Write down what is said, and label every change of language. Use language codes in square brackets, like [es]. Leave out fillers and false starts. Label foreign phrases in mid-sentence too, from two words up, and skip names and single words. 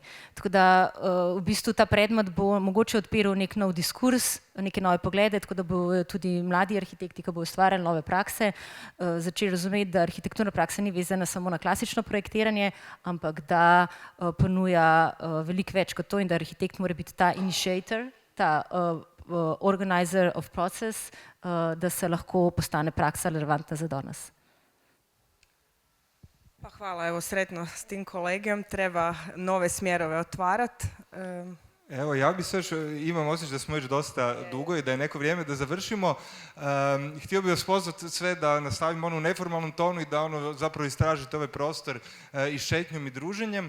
[sl] Tako da v bistvu ta predmet bo mogoče odpiral nek nov diskurs, neke nove poglede, tako da bo tudi mladi arhitekti, ki bo ustvarjali nove prakse, začeli razumeti, da arhitekturna praksa ni vezana samo na klasično projektiranje, ampak da ponuja veliko več kot to in da arhitekt mora biti ta initiator, ta [en] organizer of process, [sl] da se lahko postane praksa relevantna za danes. [hr] Pa hvala, evo sretno s tim kolegijom, treba nove smjerove otvarati. Evo, ja bi se još, imam osjećaj da smo još dosta dugo i da je neko vrijeme da završimo. Htio bih vas pozvati sve da nastavimo u neformalnom tonu i da zapravo istražite ovaj prostor i šetnjom i druženjem.